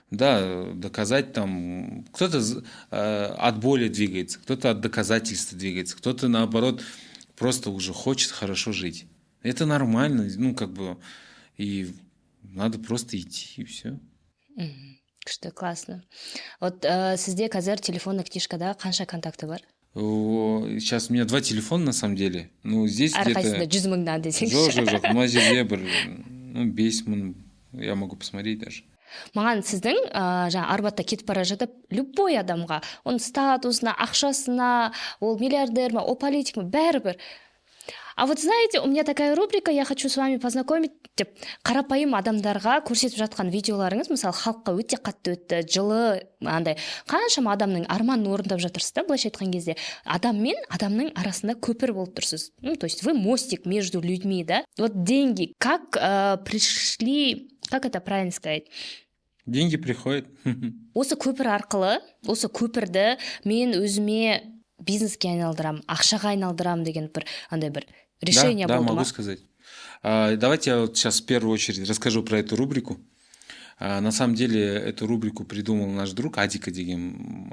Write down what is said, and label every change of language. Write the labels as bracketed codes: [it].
[ru] Да, доказать там. Кто-то от боли двигается, кто-то от доказательства двигается, кто-то наоборот просто уже хочет хорошо жить. Это нормально, и надо просто идти, и все. [kk] Күшті, [ru] классно. [kk] Вот сізде қазір телефонный книжкада қанша контакты бар? [ru] Сейчас у меня 2 телефона на самом деле. Здесь где-то... [kk] Әрқайсында 100 мыңнан десеңізші. Жоқ. Мына жерде бір 5 мың, [ru] я могу посмотреть даже. [kk] Маған сіздің жаңа арбатта кетіп бара жатып, любой адамға, оның статусына, ақшасына, ол миллиардер ма, ол политик ма, бәрібір. [ru] А вот знаете, у меня такая рубрика, я хочу с вами познакомить, [kk] деп, қарапайым адамдарға көрсетіп жатқан видеоларыңыз, мысалы, халыққа өте қатты өтті, жылы, андай, қаншама адамның арманын орындап жатырсыз да, былайша айтқан кезде, адам мен адамның арасында көпір болып тұрсыз. [ru] То есть вы мостик между людьми, да? Вот деньги, как пришли, как это правильно сказать? Деньги приходят. [kk] Осы көпір арқылы, осы көпірді мен өзіме бизнеске айналдырам, ақшаға айналдырам деген андай бір решение болды ма? [ru] Да, могу сказать. Давайте я вот сейчас в первую очередь расскажу про эту рубрику. На самом деле эту рубрику придумал наш друг Адика деген.